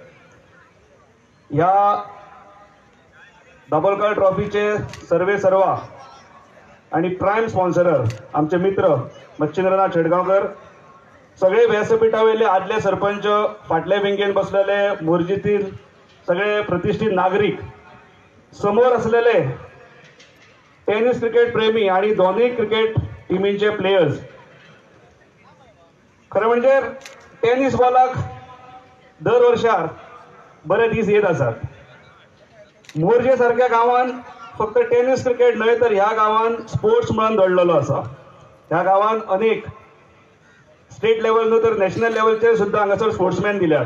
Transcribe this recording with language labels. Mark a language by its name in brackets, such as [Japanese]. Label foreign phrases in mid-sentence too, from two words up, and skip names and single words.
[Konkani] या दाभोळकर ट्रॉफीचे सर्वा आणि [English] prime sponsorer [Konkani] आमचे मित्र मच्छिंद्रनाथ शेडगावकर, सगळे व्यासपीठावेले आदले सरपंच, फाटले विंगेन बसलेले मोर्जीतील सगळे प्रतिष्ठित नागरिक, समोर असलेले [English] tennis cricket [Konkani] प्रेमी आणि दोन्ही क्रिकेट टीमींचे प्लेयर्स. खरं म्हणजे टेनिस बॉलाक दर वर्षार बरे दीस येत असतात. मोर्जे सारख्या गावान फक्त [English] tennis cricket [Konkani] न्हय तर ह्या गावान स्पोर्ट्स म्हणून दडलेलो आसा. ह्या गावान अनेक [English] state level [Konkani] न्हू तर नॅशनल लेवलचे सुद्धा हांगासर स्पोर्ट्समॅन दिल्यात.